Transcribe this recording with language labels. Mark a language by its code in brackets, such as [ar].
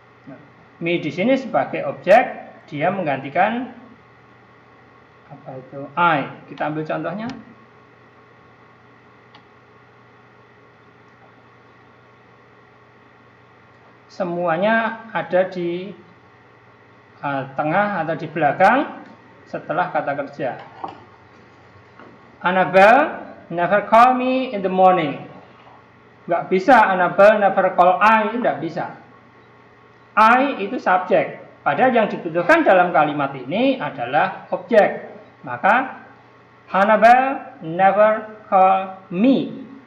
[id] Nah, me di sini sebagai objek, dia menggantikan apa itu? I. Kita ambil contohnya. Semuanya ada di tengah atau di belakang setelah kata kerja. [en] Annabelle never call me in the morning. [id] Nggak bisa [en] Annabelle never call I, [id] nggak bisa. I itu subjek. Padahal yang dibutuhkan dalam kalimat ini adalah objek. [en] Maka Annabelle never call me.